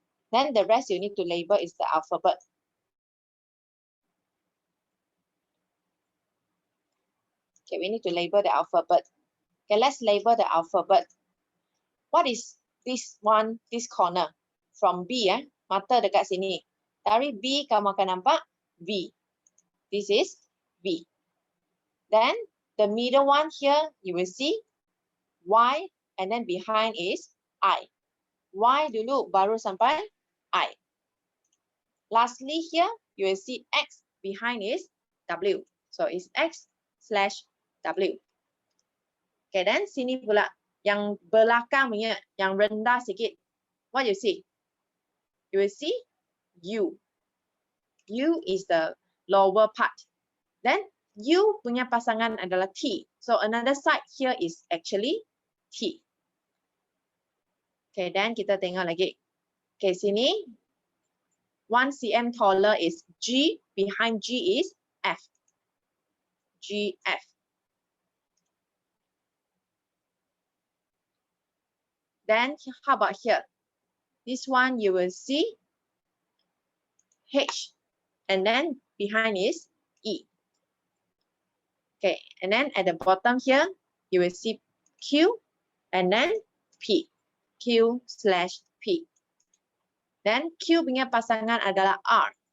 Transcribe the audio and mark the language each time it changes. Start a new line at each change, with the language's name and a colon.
English: Then the rest you need to label is the alphabet. Okay, we need to label the alphabet. Okay, let's label the alphabet. What is this one, this corner? From B,
Malay: mata dekat sini. Dari B, kamu akan nampak V.
English: This is V. Then the middle one here, you will see Y, and then behind is I.
Malay: Y dulu, baru sampai I.
English: Lastly here, you will see X, behind is W. So it's X/W. Okay, then
Malay: sini pula, yang belakang punya, yang rendah sikit.
English: What you see? You will see U. U is the lower part. Then
Malay: U punya pasangan adalah T.
English: So another side here is actually T. Okay, then
Malay: kita tengok lagi.
English: Okay, sini 1 cm taller is G. Behind G is F. GF. Then how about here? This one you will see H, and then behind is E. Okay, and then at the bottom here, you will see Q and then P. Q/P. Then
Malay: Q punya pasangan adalah R.